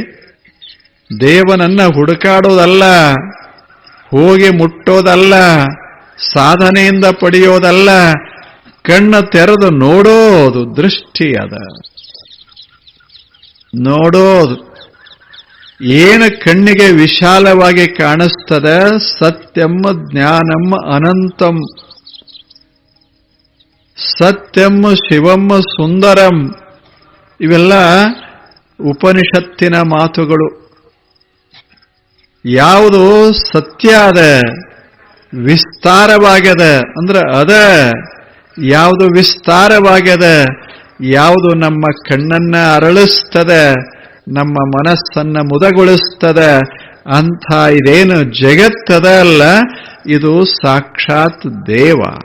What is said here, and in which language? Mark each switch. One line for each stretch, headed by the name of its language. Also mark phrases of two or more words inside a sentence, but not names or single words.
Kannada: ದೇವನನ್ನ ಹುಡುಕಾಡೋದಲ್ಲ, ಹೋಗಿ ಮುಟ್ಟೋದಲ್ಲ, ಸಾಧನೆಯಿಂದ ಪಡೆಯೋದಲ್ಲ, ಕಣ್ಣು ತೆರೆದು ನೋಡೋದು. ದೃಷ್ಟಿ ಅದ, ನೋಡೋದು. ಏನು ಕಣ್ಣಿಗೆ ವಿಶಾಲವಾಗಿ ಕಾಣಿಸ್ತದ?
Sanskrit: ಸತ್ಯಂ ಜ್ಞಾನಂ ಅನಂತಂ, ಸತ್ಯಂ ಶಿವಂ ಸುಂದರಂ.
Kannada: ಇವೆಲ್ಲ ಉಪನಿಷತ್ತಿನ ಮಾತುಗಳು. ಯಾವುದು ಸತ್ಯ ಅದ, ವಿಸ್ತಾರವಾಗ್ಯದ ಅಂದ್ರೆ ಅದ. ಯಾವುದು ವಿಸ್ತಾರವಾಗ್ಯದ, ಯಾವುದು ನಮ್ಮ ಕಣ್ಣನ್ನ ಅರಳಿಸ್ತದೆ, ನಮ್ಮ ಮನಸ್ಸನ್ನ ಮುದಗೊಳಿಸ್ತದ, ಅಂಥ ಇದೇನು ಜಗತ್ತದ ಅಲ್ಲ, ಇದು ಸಾಕ್ಷಾತ್ ದೇವ.